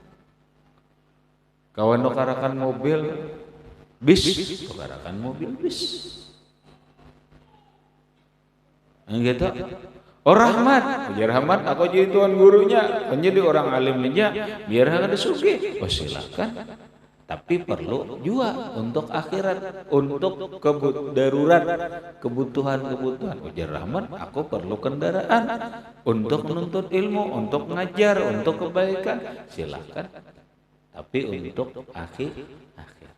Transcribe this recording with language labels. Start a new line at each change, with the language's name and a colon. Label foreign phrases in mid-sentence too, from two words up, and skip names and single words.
Banjar: Kawan tukarakan mobil bis, tukarakan mobil bis.
Indonesian: Gitu.
Banjar: Oh rahmat, ujar rahmat, aku jadi tuan gurunya, menjadi orang alim aja, biar ada sugih.
Indonesian: Oh silakan. Tapi perlu juga untuk akhirat, untuk darurat, kebutuhan-kebutuhan. Ujar rahmat, aku perlu kendaraan untuk menuntut ilmu, untuk ngajar, untuk kebaikan. Silakan. Tapi untuk akhirat.